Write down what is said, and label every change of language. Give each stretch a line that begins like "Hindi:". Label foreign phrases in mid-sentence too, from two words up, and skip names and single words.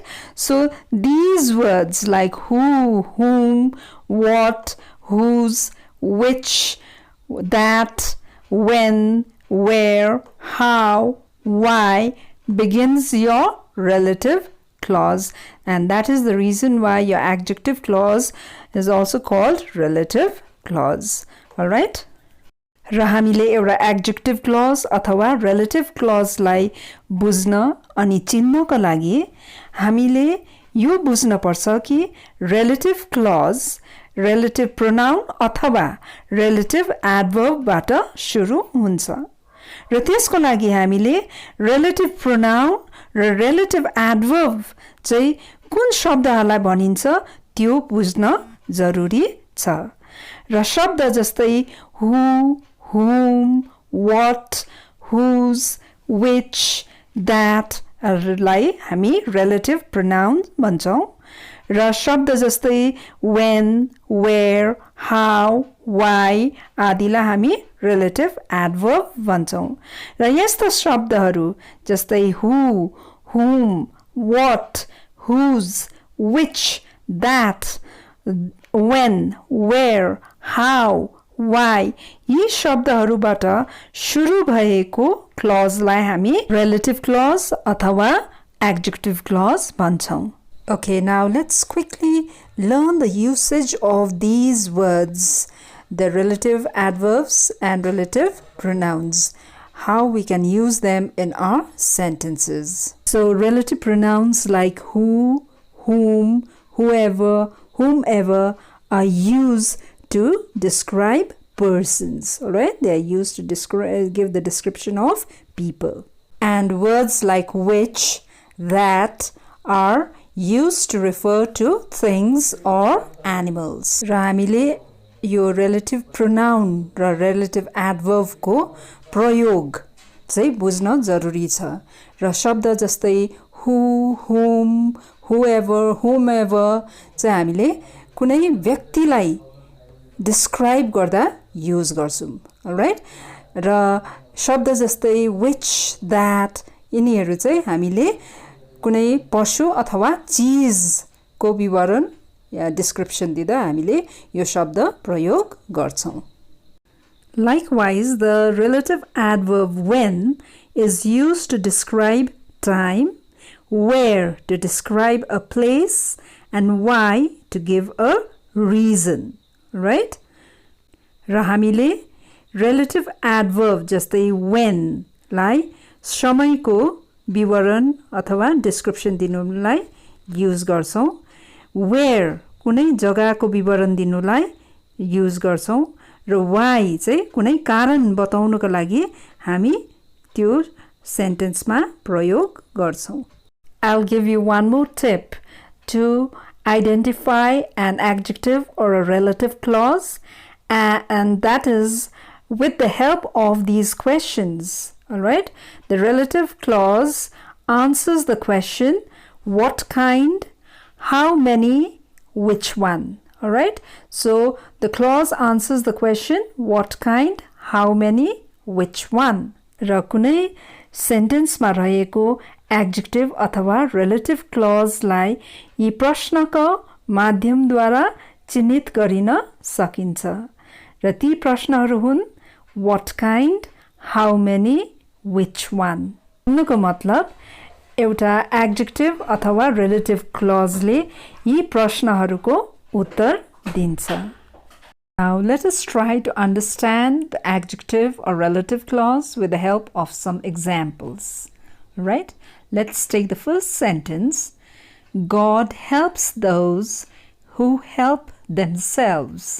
English: So these words like who, whom, what, whose, which, that, when, where, how, why begins your relative clause, and that is the reason why your adjective clause is also called relative clause. Alright?
Nepali: र हामीले एउटा
English: adjective clause
Nepali: अथवा
English: relative clause
Nepali: लाई बुझ्न अनि चिन्नको लागि हामीले यो बुझ्न पर्छ कि
English: relative clause relative pronoun
Nepali: अथवा
English: relative adverb
Nepali: बाट सुरु हुन्छ. र त्यसको लागि हामीले
English: relative pronoun
Nepali: र
English: relative adverb
Nepali: चाहिँ कुन शब्दहरूलाई भनिन्छ त्यो बुझ्न जरुरी छ. र शब्द जस्तै
English: who, whom, what, whose, which, that
Nepali: लाई हामी
English: relative pronoun
Nepali: भन्छौं. र शब्द जस्तै
English: when, where, how, why
Nepali: आदिलाई हामी
English: relative adverb
Nepali: भन्छौं. र यस्ता शब्दहरू जस्तै
English: who, whom, what, whose, which, that, when, where, how, why
Nepali: यी शब्दहरूबाट सुरु भएको clause लाई हामी
English: relative clause
Nepali: अथवा
English: adjective clause
Nepali: भन्छौं.
English: Okay, now let's quickly learn the usage of these words, the relative adverbs and relative pronouns, how we can use them in our sentences. So relative pronouns like who, whom, whoever, whomever are used to describe persons. All right, they are used to give the description of people. And words like which, that are used to refer to things or animals.
Nepali: र हामीले यो
English: relative pronoun
Nepali: र
English: relative adverb
Nepali: को प्रयोग चाहिँ बुझ्न जरुरी छ. र शब्द जस्तै
English: who, whom, whoever, whomever
Nepali: चाहिँ हामीले कुनै व्यक्तिलाई describe गर्दा use गर्छौं. Alright? र शब्द जस्तै
English: which, that
Nepali: यिनीहरू चाहिँ हामीले कुनै पशु अथवा चीजको विवरण या डिस्क्रिप्सन दिँदा हामीले यो शब्द प्रयोग गर्छौं.
English: Likewise, the relative adverb when is used to describe time, where to describe a place, and why to give a reason, right?
Nepali: र हामीले
English: relative adverb
Nepali: जस्तै when लाई समयको विवरण अथवा डिस्क्रिप्सन दिनुलाई युज गर्छौं. where कुनै जग्गाको विवरण दिनुलाई युज गर्छौं र why चाहिँ कुनै कारण बताउनको लागि हामी त्यो सेन्टेन्समा प्रयोग गर्छौं.
English: I'll give you one more tip to identify an adjective or a relative clause, and that is with the help of these questions. All right, the relative clause answers the question what kind, how many, which one. All right, so the clause answers the question what kind, how many, which one.
Nepali: र कुनै सेन्टेन्समा रहेको एडजेक्टिभ अथवा
English: relative clause
Nepali: यी प्रश्नको माध्यमद्वारा चिन्हित गरिन सकिन्छ र ती प्रश्नहरू हुन्
English: what kind, how many, which one.
Nepali: भन्नुको मतलब एउटा एडजेक्टिभ अथवा
English: relative clause
Nepali: यी प्रश्नहरूको उत्तर दिन्छ.
English: Now let us try to understand the adjective or relative clause with the help of some examples. Right? Let's take the first sentence. God helps those who help themselves.